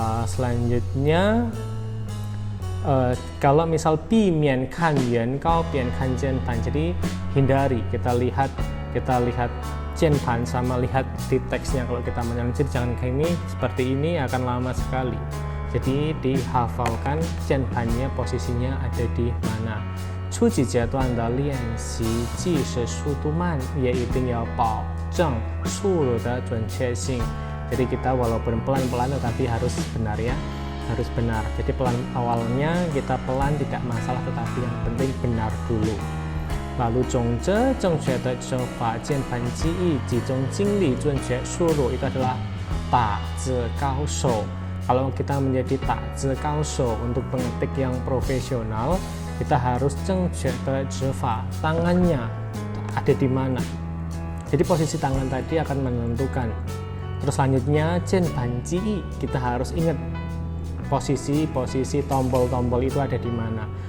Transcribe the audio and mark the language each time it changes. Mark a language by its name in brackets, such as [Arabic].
[Indonesian] Selanjutnya, kalau misal [Chinese] 避免看原稿边看键盘, [Indonesian] jadi hindari kita lihat 键盘 sama lihat di teksnya kalau kita menyalin. Jadi jangan kayak ini, seperti ini akan lama sekali. Jadi dihafalkan 键盘nya posisinya ada di mana. [Chinese] 初级阶段的练习即使速度慢也一定要保证输入的准确性. [Indonesian] Jadi kita walaupun pelan-pelan tetapi harus benar ya, harus benar. Jadi awalnya kita pelan tidak masalah, tetapi yang penting benar dulu. [Chinese] Lalu 总之正确的手法键盘记忆集中精力准确输入 [Indonesian] itu adalah [Chinese] 打字高手. [Indonesian] Kalau kita menjadi 打字高手 untuk pengetik yang profesional, kita harus [Chinese] 正确的指法 [Indonesian] tangannya ada di mana. Jadi posisi tangan tadi akan menentukan. Terus selanjutnya 键盘记忆, kita harus ingat posisi tombol-tombol itu ada di mana.